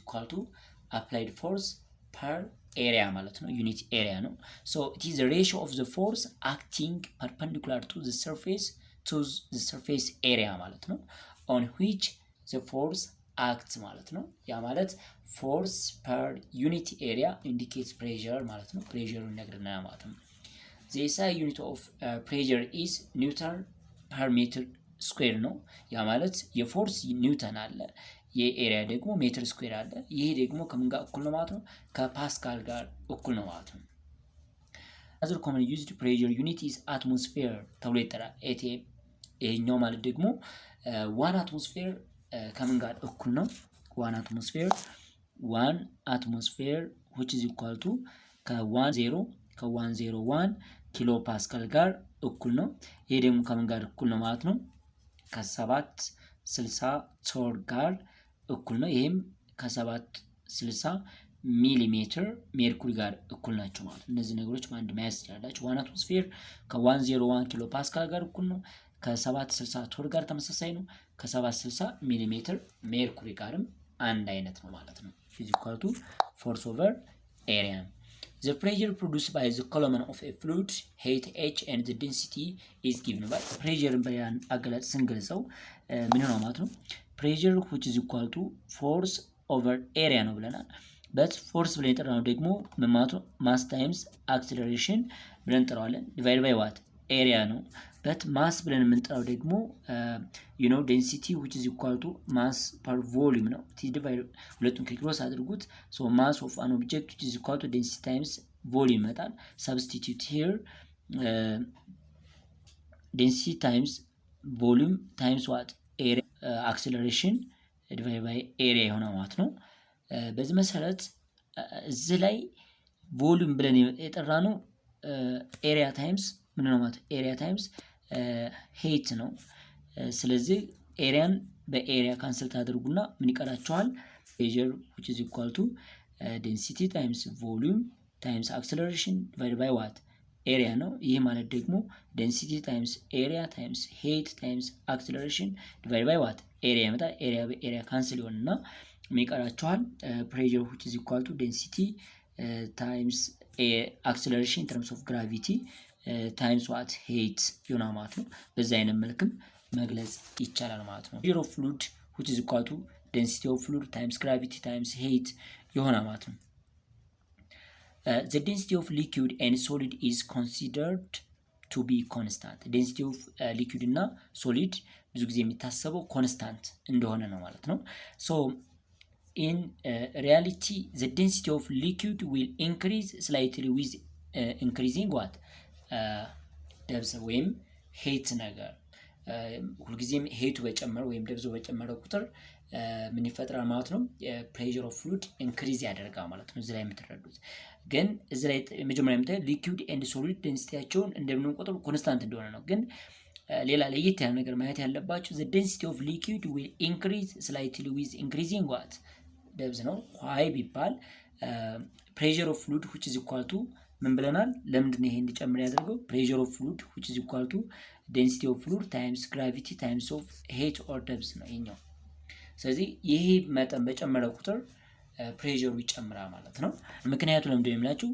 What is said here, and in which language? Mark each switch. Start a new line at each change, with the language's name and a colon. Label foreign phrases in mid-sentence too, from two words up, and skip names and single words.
English: equal to applied force per area
Amharic: ማለት ነው።
English: unit area ነው። so it is the ratio of the force acting perpendicular to the surface area
Amharic: ማለት ነው
English: on which the force acts
Amharic: ማለት ነው። ያ ማለት
English: force per unit area indicates pressure
Amharic: ማለት ነው።
English: pressure
Amharic: ይነግረናል ማለት ነው።
English: the SI unit of pressure is Newton per meter square
Amharic: ነው። ያ ማለት የፎርስ ኒውተን አለ፣ የኤሪያ ደግሞ ሜትር ስኩዌር አለ። ይሄ ደግሞ ከምን ጋር እኩል ነው ማለት ነው? ከፓስካል ጋር እኩል ነው ማለት ነው።
English: other commonly used pressure unit is atmosphere
Amharic: ተብሎ ይጠራል። ATM ይሄኛው ማለት ደግሞ 1 atmosphere ከምን ጋር እኩል ነው?
English: 1 atmosphere which is equal to
Amharic: ከ101 ኪሎ ፓስካል ጋር እኩል ነው። ይሄ ደግሞ ከምን ጋር እኩል ነው ማለት ነው? ከ760 ቶር ጋር እኩል ነው። ይሄም ከ760 ሚሊሜትር ሜርኩሪ ጋር እኩል ናቸው ማለት ነው። እነዚህ ነገሮች በአንድ መያዝ ትችላላችሁ። 1 አትሞስፌር ከ101 ኪሎ ፓስካል ጋር እኩል ነው። ከ760 ቶር ጋር ተመሳሳይ ነው። ከ760 ሚሊሜትር ሜርኩሪ ጋርም አንድ አይነት ነው ማለት ነው።
English: physical to force over area the pressure produced by the column of a fluid height h and the density is given by pressure
Amharic: በያን አገላጭ ስንገልጸው ምን ነው ማለት ነው?
English: pressure which is equal to force over area
Amharic: ነው ብለናል።
English: but force
Amharic: ብለን የጠራነው ደግሞ ምን ማለት ነው?
English: mass times acceleration
Amharic: ብለን እንጠራዋለን።
English: divided by what area ነው። but mass
Amharic: ብለን የምንጠራው ደግሞ
English: density which is equal to mass per volume
Amharic: ነው። ሁለቱን ክሮስ አድርጉት።
English: so mass of an object which is equal to density times volume ይመጣል። substitute here density times volume times what area acceleration divided by area
Amharic: ይሆናል ማለት ነው። በዚህ መሰረት እዚህ ላይ volume ብለን የጠራነው
English: area times
Amharic: ምን ነው ማለት
English: area times height
Amharic: ነው። ስለዚህ ኤሪያን በኤሪያ ካንስል ታደርጉና ምን ይቀራችኋል?
English: ፕሬዠር which is equal to density times volume times acceleration divided by what ኤሪያ
Amharic: ነው። ይህ ማለት ደግሞ
English: density times area times height times acceleration divided by what area ይመጣል።
Amharic: ኤሪያ በኤሪያ ካንስል ይሆንና ምን ይቀራችኋል?
English: ፕሬዠር which is equal to density times acceleration in terms of gravity times what height
Amharic: ይሆናል ማለት ነው። በዛ አይነት መልክም መግለጽ ይቻላል ማለት ነው።
English: pressure of fluid which is equal to density of fluid times gravity times heat
Amharic: ይሆናል ማለት ነው።
English: The density of liquid and solid is considered to be constant. density of liquid
Amharic: እና solid ብዙ ጊዜ የሚታሰበው ኮንስታንት እንደሆነ ነው ማለት ነው።
English: So in reality the density of liquid will increase slightly with increasing what
Amharic: ደብዝ ወይም ሄት ነገር ሁልጊዜም ሄቱ በጨመረ ወይም ደብዙ በጨመረ ቁጥር ምን ይፈጥራል ማለት ነው?
English: pressure of fluid increase
Amharic: ያደርጋል ማለት ነው። እዚህ ላይ የምትረዱት ግን እዚህ ላይ መጀመሪያ የምታዩት
English: liquid and solid
Amharic: ዴንሲቲያቸውን እንደምንቆጥሩ ኮንስታንት እንደሆነ ነው። ግን ሌላ ለየት ያለ ነገር ማየት ያለባችሁ
English: the density of liquid will increase slightly with increasing what
Amharic: ደብዝ ነው። why ቢባል
English: pressure of fluid which is equal to
Amharic: ምን ብለናል? ለምንድን ነው ይሄ እንዲጨምር ያደርገው?
English: pressure of fluid which is equal to density of fluid times gravity times of heat or depth
Amharic: ነው ይሄኛው። ስለዚህ ይሄ መጠን በጨመረ ቁጥር ፕሬዠሩ ይጨምራል ማለት ነው። ምክንያቱ ለምንድን ነው የሚላችሁ?